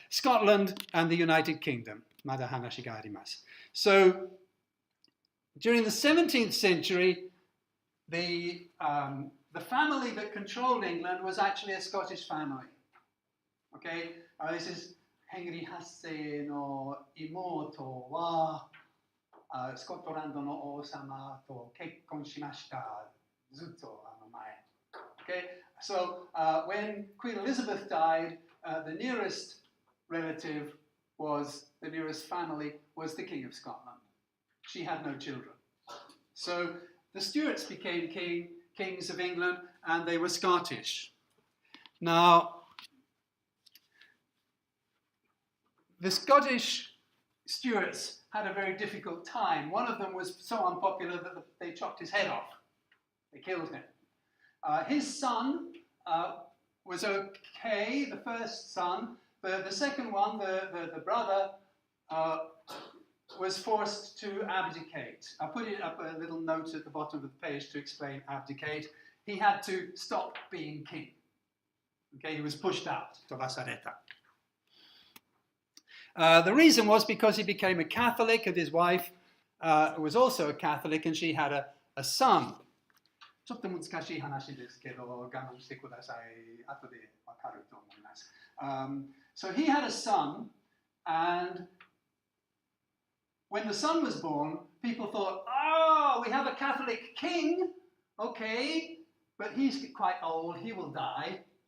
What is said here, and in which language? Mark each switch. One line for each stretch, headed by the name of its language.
English: Scotland and the United Kingdom.
Japanese: まだ話があります。
English: So, during the 17th century, the family that controlled England was actually a Scottish family. Okay, this is
Japanese: Henry 8世の妹はスコットランドの王様と結婚しました。ずっと前。
English: Okay, so when Queen Elizabeth died, the nearest relative was the nearest family was the King of Scotland. She had no children, so the Stuarts became kings of England, and they were Scottish. Now, the Scottish Stuarts had a very difficult time. One of them was so unpopular that they chopped his head off. They killed him. His son was okay, the first son. The second one, the brother, was forced to abdicate. I put it up a little note at the bottom of the page to explain abdicate. He had to stop being king. Okay, he was pushed out. The reason was because he became a Catholic, and his wife was also a Catholic, and she had a son.
Japanese: ちょっと難しい話ですけど、我慢してください。後でわかると思います。
English: So he had a son, and when the son was born, people thought, oh, we have a Catholic king, okay, but he's quite old, he will die.